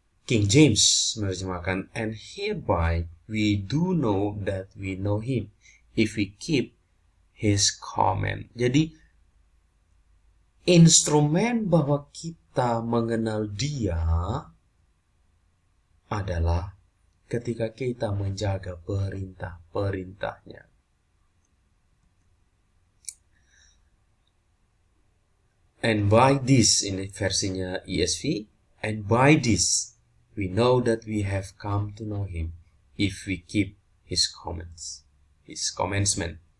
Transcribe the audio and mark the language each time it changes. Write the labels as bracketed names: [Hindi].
[English] King James [Indonesian] menerjemahkan, [English] and hereby we do know that we know him if we keep his command. [Indonesian] Jadi instrumen bahwa kita mengenal Dia adalah ketika kita menjaga perintah-perintahnya. [English] And by this, [Indonesian] ini versinya ESV, [English] and by this we know that we have come to know him if we keep his commandment.